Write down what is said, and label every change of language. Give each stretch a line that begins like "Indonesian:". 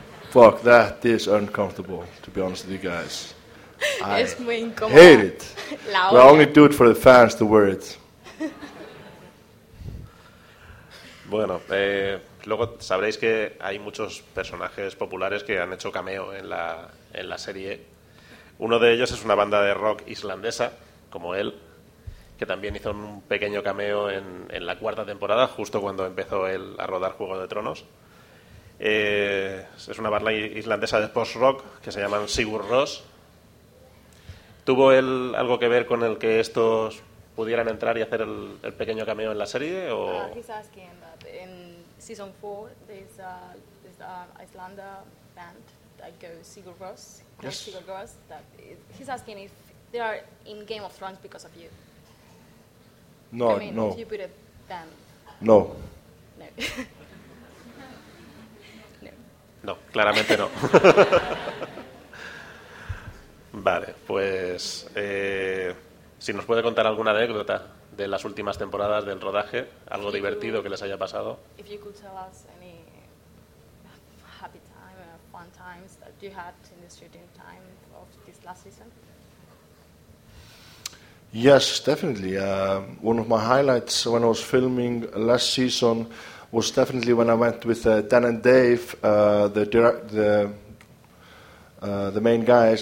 English: Fuck, that is uncomfortable, to be honest with you guys.
Spanish: Es muy incómoda.
English: I hate it.
Spanish: La
English: I only do it for the fans to wear it.
Spanish: Bueno, luego sabréis que hay muchos personajes populares que han hecho cameo en la serie. Uno de ellos es una banda de rock islandesa, como él, que también hizo un pequeño cameo en la cuarta temporada, justo cuando empezó él a rodar Juego de Tronos. Es una banda islandesa de post-rock que se llaman Sigur Rós. ¿Tuvo él algo que ver con el que estos pudieran entrar y hacer el pequeño cameo en la serie? O...
English: He's asking that in season 4 there's an Icelandic band that goes Sigur Rós. Yes. Sigur Rós, he's asking if they are in Game of Thrones because of you. No, I mean, no. If you put a band. No. No.
Spanish: No, claramente no. Vale, pues si nos puede contar alguna anécdota de las últimas temporadas del rodaje, algo divertido que les haya pasado.
English: If you could tell us any happy time or a fun times that you had in the shooting time of this last season? Yes, definitely. One of my highlights when I was filming last season was definitely when I went with Dan and Dave, the main guys.